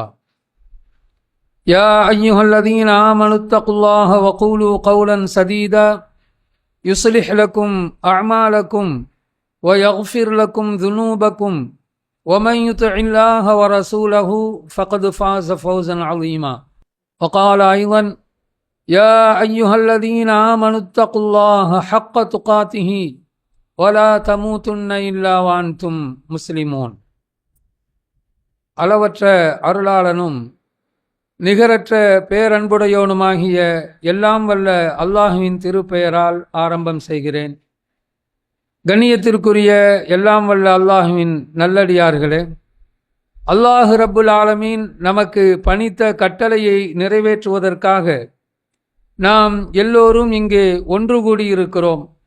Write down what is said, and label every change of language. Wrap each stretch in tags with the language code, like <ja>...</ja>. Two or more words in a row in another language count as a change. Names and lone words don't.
<ar>يا أيها الذين آمنوا اتقوا الله وقولوا قولا سديدا يصلح لكم أعمالكم ويغفر لكم ذنوبكم ومن يطع الله ورسوله فقد فاز فوزا عظيما. وقال أيضا: يا أيها الذين آمنوا اتقوا الله حق تقاته ولا تموتن إلا وأنتم مسلمون.</ar> <ta>அளவற்ற அருளாளனும் நிகரற்ற பேரன்புடையோனுமாகிய எல்லாம் வல்ல அல்லாஹுவின் திருப்பெயரால் ஆரம்பம் செய்கிறேன். கண்ணியத்திற்குரிய எல்லாம் வல்ல அல்லாஹுவின் நல்லடியார்களே,</ta> <ar>الله رب العالمين</ar> <ta>நமக்கு பணித்த கட்டளையை நிறைவேற்றுவதற்காக நாம் எல்லோரும் இங்கே ஒன்று கூடியிருக்கிறோம்.</ta>